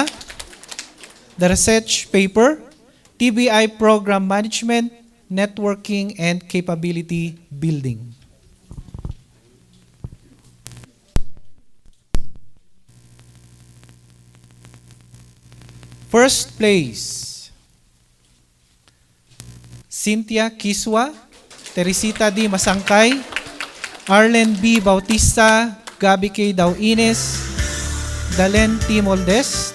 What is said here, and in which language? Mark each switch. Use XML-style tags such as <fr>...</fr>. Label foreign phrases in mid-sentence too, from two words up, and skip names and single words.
<en>The research paper, TBI Program Management, Networking, and Capability Building. First place, Cynthia Kiswa, Teresita D. Masangkay, Arlen B. Bautista, Gabi K. Dauines, Dalen T. Moldes.</en>